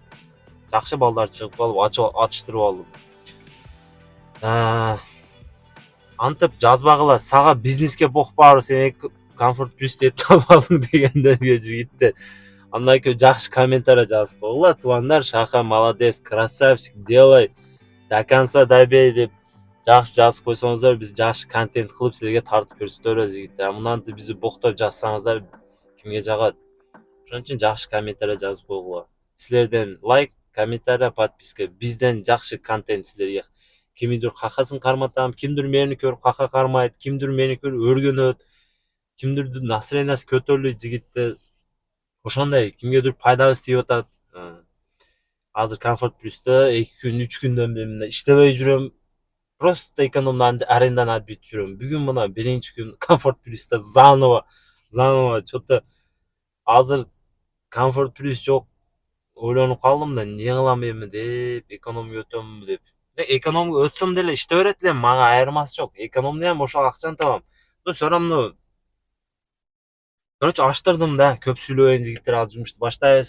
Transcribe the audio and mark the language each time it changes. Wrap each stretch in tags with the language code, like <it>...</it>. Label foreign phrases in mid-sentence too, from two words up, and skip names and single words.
<ky>Жакшы балдар чыгып калып ачыштырып алдым. Антип жазбагыла, сага бизнеске бокпабы, сен Комфорт Плюс деп табалың дегендерге жигиттер. Андан кийин жакшы комментарий жазып койгула, тугандар, Шаха</ky> <ru>молодец, красавчик, делай, до конца добей</ru> <ky>деп жакшы жазып койсоңуздар, биз жакшы контент кылып силерге тартып көрсөтөбүз жигиттер. Мынантип бизди боктоп жазсаңыздар, кимге жагат? Ошон үчүн жакшы комментарий жазып койгула. Силерден лайк, комментарий, подписка, бизден жакшы контент силерге. Кимдир какасын карматам, кимдир мени көрүп кака кармайт, кимдир мени көрүп өргөнөт, кимдирдин настроениясы көтөрүлөт жигиттер. Ошондой кимгедир пайдабыз тийип атат. Азыр Комфорт Плюста 2 күн, 3 күндөн бери иштебей жүрөм. Просто экономдан арендадан отбит жүрөм. Бүгүн мына биринчи күн Комфорт Плюста</ky> <ru>заново что-то</ru> <ky>азыр Комфорт Плюс жок. Ойлонуп калдым да, эмне кылам эми деп, экономго өтөмбү деп. Экономго өтсөм деле иштей берет элем, мага айырмасы жок. Экономдо ham ошол акчаны табам.</ky> <ru>Всё равно.</ru> <ky>Короче, аштырдым да, көп сүйлөбөйүн жигиттер, азыр жумушту баштайбыз.</ky>